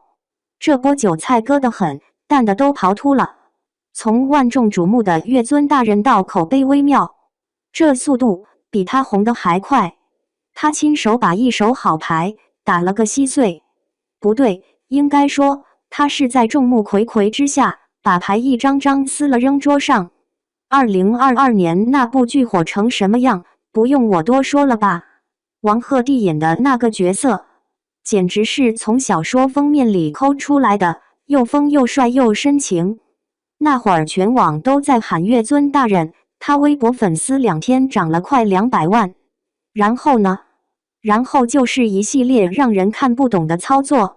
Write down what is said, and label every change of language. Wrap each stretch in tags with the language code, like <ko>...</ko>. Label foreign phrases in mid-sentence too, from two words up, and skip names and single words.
<zh>這波韭菜割得很，淡的都刨禿了。從萬眾矚目的月尊大人到口碑微妙，這速度比他紅得還快。他親手把一手好牌打了個稀碎。不對，應該說他是在眾目睽睽之下把牌一張張撕了扔桌上。2022年那部劇火成什麼樣，不用我多說了吧？王鶴棣演的那個角色，簡直是從小說封面裡摳出來的，又瘋又帥又深情。那會兒全網都在喊月尊大人，他微博粉絲2天漲了快200萬。然後呢？然後就是一系列讓人看不懂的操作。</zh>